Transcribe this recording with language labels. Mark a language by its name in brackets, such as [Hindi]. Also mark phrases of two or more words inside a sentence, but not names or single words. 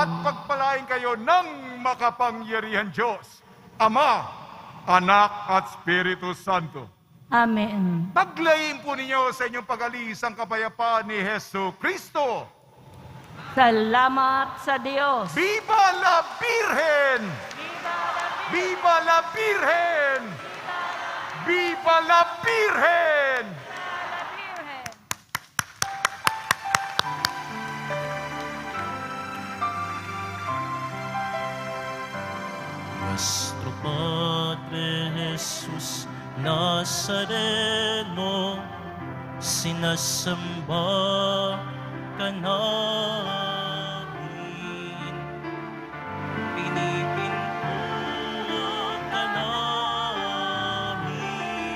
[Filipino] at pagpalain kayo ng makapangyarihan Diyos, Ama, Anak at Espiritu Santo. Amen. Paglayin po ninyo sa inyong pag-alis ang kapayapaan ni Hesu Kristo. Salamat sa Diyos. [Spanish] Viva la Virgen! Viva la Virgen! Viva la Virgen! [Filipino] Nuestro Padre Jesús Nazareno, sinasamba ka namin. Pinipinto ka namin.